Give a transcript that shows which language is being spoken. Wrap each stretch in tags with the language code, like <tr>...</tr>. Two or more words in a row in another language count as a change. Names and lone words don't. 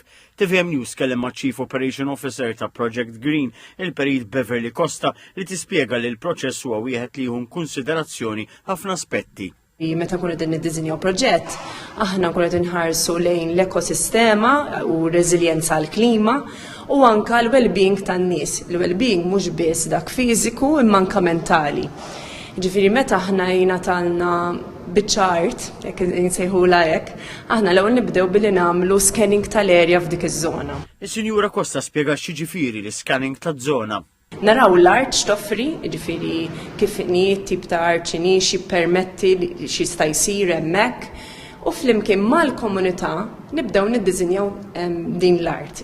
<mt>TVM News kellem ma'</mt> <en>Chief Operation Officer</en> <mt>ta' Project Green, il-Perit Beverly Costa, li tispjega li l-proċess huwa wieħed li jieħu konsiderazzjoni ħafna aspetti. Meta nkunu qegħdin niddiżinjaw proġett, aħna nkunu qed inħarsu lejn l-ekosistema u reżiljenza għall klima u anke l-well-being tan-nies. Il-well-being mhux biss dak fiżiku imma anke mentali. Ġifieri meta aħna jingħatalna biċ-art, jekk insejħula hekk, aħna l-ewwel nibdew billi nagħmlu scanning tal-erja f'dik iż-żona. Is-Sinjura Costa spjega x'jiġifieri l-scanning taż-żona. Naraw l-art x'toffri, ġifieri kif inhi tip ta' art x'inhi jippermetti x'jista' jsir hemmhekk u flimkien mal-komunità nibdew niddiżinjaw din l-art.</mt>